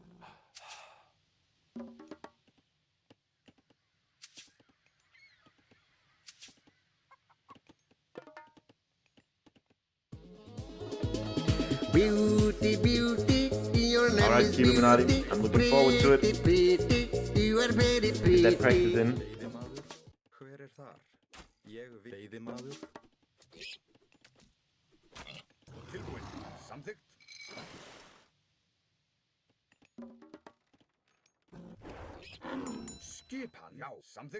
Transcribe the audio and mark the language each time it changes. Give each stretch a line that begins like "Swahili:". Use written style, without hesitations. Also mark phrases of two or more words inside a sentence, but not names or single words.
English: Beauty, beauty, your name Alright, is Illuminati, beauty. I'm looking forward to it. Pretty, you are very Get that practice pretty. in.
Icelandic: Veiðimaður, hver er þar? Ég veiðimaður. Tilbúin, samþykkt. Skipan, já, samþykkt.